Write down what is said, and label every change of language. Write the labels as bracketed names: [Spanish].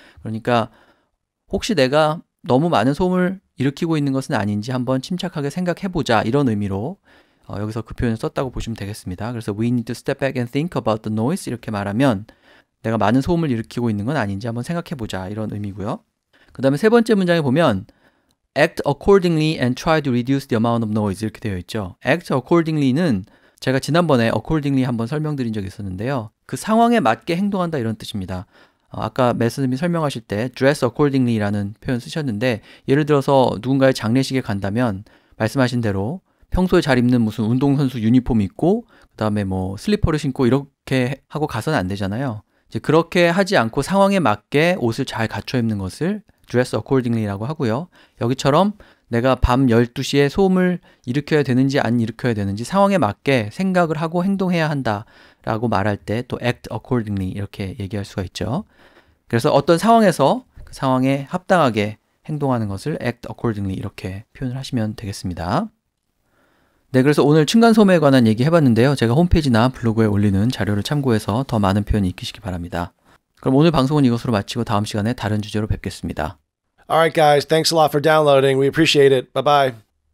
[Korean] 그러니까 혹시 내가 너무 많은 소음을 일으키고 있는 것은 아닌지 한번 침착하게 생각해 보자 이런 의미로 여기서 그 표현을 썼다고 보시면 되겠습니다. 그래서 [English] we need to step back and think about the noise [Korean] 이렇게 말하면 내가 많은 소음을 일으키고 있는 건 아닌지 한번 생각해 보자 이런 의미고요. 그 다음에 세 번째 문장에 보면 [English] act accordingly and try to reduce the amount of noise [Korean] 이렇게 되어 있죠. [English] act accordingly [Korean] 는 제가 지난번에 accordingly 한번 설명드린 적이 있었는데요. 그 상황에 맞게 행동한다 이런 뜻입니다. 아까 매스님이 설명하실 때 [English] dress accordingly [Korean] 라는 표현 쓰셨는데 예를 들어서 누군가의 장례식에 간다면 말씀하신 대로 평소에 잘 입는 무슨 운동선수 유니폼 입고 그 다음에 뭐 슬리퍼를 신고 이렇게 하고 가서는 안 되잖아요. 이제 그렇게 하지 않고 상황에 맞게 옷을 잘 갖춰 입는 것을 [English] dress accordingly [Korean] 라고 하고요. 여기처럼 내가 밤 12시에 소음을 일으켜야 되는지 안 일으켜야 되는지 상황에 맞게 생각을 하고 행동해야 한다라고 말할 때 또 [English] act accordingly [Korean] 이렇게 얘기할 수가 있죠. 그래서 어떤 상황에서 그 상황에 합당하게 행동하는 것을 [English] act accordingly [Korean] 이렇게 표현을 하시면 되겠습니다. 네, 그래서 오늘 층간소음에 관한 얘기 해봤는데요. 제가 홈페이지나 블로그에 올리는 자료를 참고해서 더 많은 표현 익히시기 바랍니다. 그럼 오늘 방송은 이것으로 마치고 다음 시간에 다른 주제로 뵙겠습니다. [English] All right, guys. Thanks a lot for downloading. We appreciate it. Bye-bye.